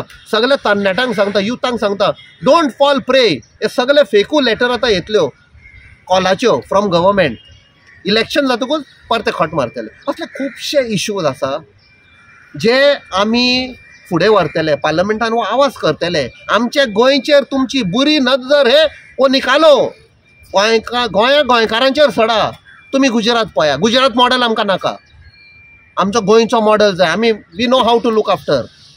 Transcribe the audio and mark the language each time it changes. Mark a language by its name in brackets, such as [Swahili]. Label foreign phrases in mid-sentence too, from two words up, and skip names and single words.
[Konkani] सगळे तरणाट्यांक सांगता युथांक सांगता [English] don't fall prey. [Konkani] हे सगळे फेकू लेटर आतां येतल्यो कॉलाच्यो [English] from government. [Konkani] इलेक्शन जातकूच परते खट मारतले. असले खुबशे इश्यूज आसा जे आमी फुडें व्हरतले. पार्लमेंटान हो आवाज करतले. आमचे गोंयचेर तुमची [Hindi] बुरी नजर हे वो निकालो. [Konkani] गोंयकारांचेर सडा. तुमी गुजरात पळया. गुजरात मॉडेल आमकां नाका. आमचो गोंयचो मॉडेल जाय. [English] आमी we know how to look after.